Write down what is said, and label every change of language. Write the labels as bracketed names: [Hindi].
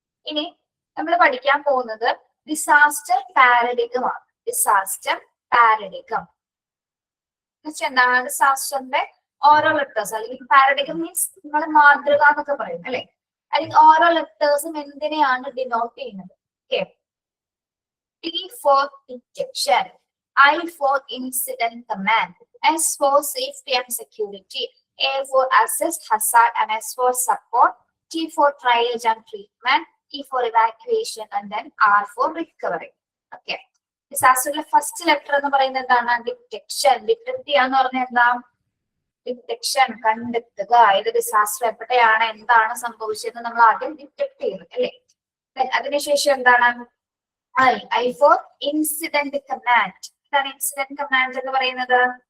[Malayalam] ഇനി നമ്മൾ പഠിക്കാൻ പോകുന്നത് ഡിസാസ്റ്റർ പാരഡിഗം ആണ്. ഡിസാസ്റ്റർ പാരഡിഗം എന്താണ്? ഡിസാസ്റ്ററിന്റെ ഓരോ ലെറ്റേഴ്സ് അല്ലെങ്കിൽ പാരഡിഗം മീൻസ് നിങ്ങൾ മാതൃക എന്നൊക്കെ പറയും അല്ലെ. അല്ലെങ്കിൽ ഓരോ ലെറ്റേഴ്സും എന്തിനെയാണ് ഡിനോട്ട് ചെയ്യുന്നത്? [English] Okay, T for detection, I for incident command, S for safety and security, A for assess hazard and S for support, T for triage and treatment, E for evacuation and then R for recovery. [Malayalam] Okay, ഡിസാസ്റ്ററിലെ first letter എന്ന് പറയുന്നത് എന്താണ്? Detection. Detect ചെയ്യാന്ന് പറഞ്ഞാൽ എന്താ? Detection, കണ്ടെത്തുക. ഏത് disaster എവിടെയാണ്, എന്താണ് സംഭവിച്ചതെന്ന് നമ്മൾ ആദ്യം ഡിറ്റക്ട് ചെയ്യുന്നു അല്ലെ. അതിനുശേഷം എന്താണ്? [English] I for incident command. [Malayalam] എന്താണ് ഇൻസിഡന്റ് കമാൻഡ് എന്ന് പറയുന്നത്?